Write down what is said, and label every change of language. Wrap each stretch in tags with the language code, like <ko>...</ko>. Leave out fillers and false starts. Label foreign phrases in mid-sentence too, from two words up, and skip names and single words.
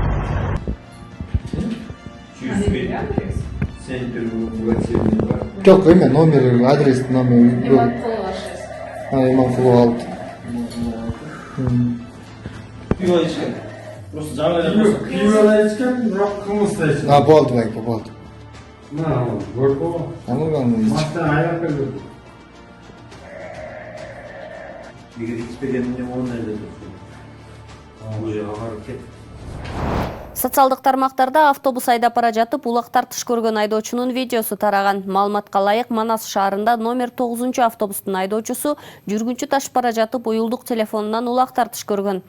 <ky>Жоқ, эме номер, адрес номер. Иманкулов алды. Пиво ичкен. Просто жаңа эле пиво ичкен, бирок кымыз да ичкен. Болды байке, болды. Горко. Мастан айдап келди. Егер ичпегенде ондай эле. Уже барып кет. Социалдык тармактарда автобус айдап бара жатып улак тартыш көргөн айдоочунун видеосу тараган. Маалыматка ылайык, Манас шаарында номер 9 автобустун айдоочусу жүргүнчү ташып бара жатып уюлдук телефонунан улак тартыш көргөн.</ky>